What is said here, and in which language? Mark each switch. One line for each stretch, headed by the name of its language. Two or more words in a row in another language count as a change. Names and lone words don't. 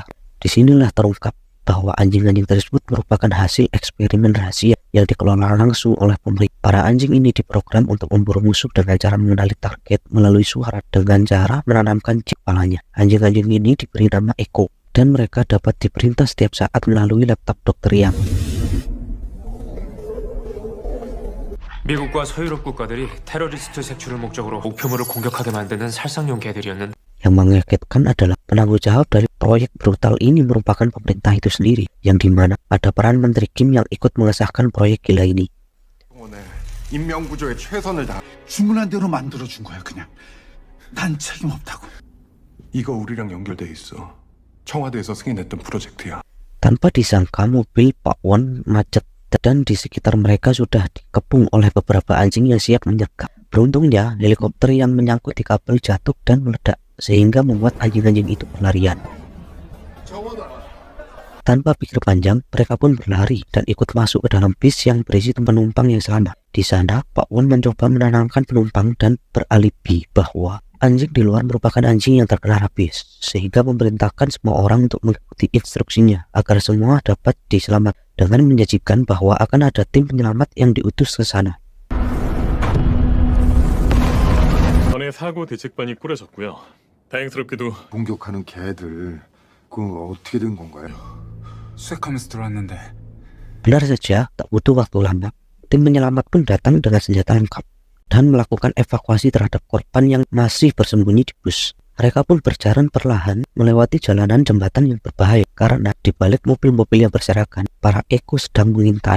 Indonesian: Disinilah terungkap bahwa anjing-anjing tersebut merupakan hasil eksperimen rahasia yang dikelola langsung oleh pemerintah. Para anjing ini diprogram untuk memburu musuh dengan cara mengenali target melalui suara dengan cara menanamkan chip kepalanya. Anjing-anjing ini diberi nama Echo dan mereka dapat diperintah setiap saat melalui laptop Dr. Yang.
Korean: 미국과 서유럽 국가들이 테러리스트 색출을 목적으로 목표물을 공격하게 만드는 살상용 개들이었는데
Indonesian: Yang mengagetkan adalah penanggung jawab dari proyek brutal ini merupakan pemerintah itu sendiri, yang dimana ada peran Menteri Kim yang ikut mengesahkan proyek gila ini.
Korean: 인명구조에 최선을 다. 주문한 대로 만들어준 거야 그냥. 난 책임 없다고. 이거 우리랑 연결돼 있어. 청와대에서 승인했던 프로젝트야.
Indonesian: Tanpa disangka mobil Pak Won macet dan di sekitar mereka sudah dikepung oleh beberapa anjing yang siap menyergap. Beruntungnya helikopter yang menyangkut di kabel jatuh dan meledak sehingga membuat anjing-anjing itu berlarian. Tanpa pikir panjang, mereka pun berlari dan ikut masuk ke dalam bis yang berisi penumpang yang selamat. Di sana, Pak Won mencoba menenangkan penumpang dan beralibi bahwa anjing di luar merupakan anjing yang terkena rabies, sehingga memerintahkan semua orang untuk mengikuti instruksinya agar semua dapat diselamatkan, dengan menjanjikan bahwa akan ada tim penyelamat yang diutus ke sana.
Korean: 전에 사고 대책반이 꾸려졌고요. 다행스럽게도 공격하는 개들, 그거 어떻게 된 건가요? 수색하면서 들어왔는데
Indonesian: Benar saja, tak butuh waktu lama, tim penyelamat pun datang dengan senjata lengkap dan melakukan evakuasi terhadap korban yang masih bersembunyi di bus. Mereka pun berjalan perlahan melewati jalanan jembatan yang berbahaya karena di balik mobil-mobil yang berserakan, para Echo sedang mengintai.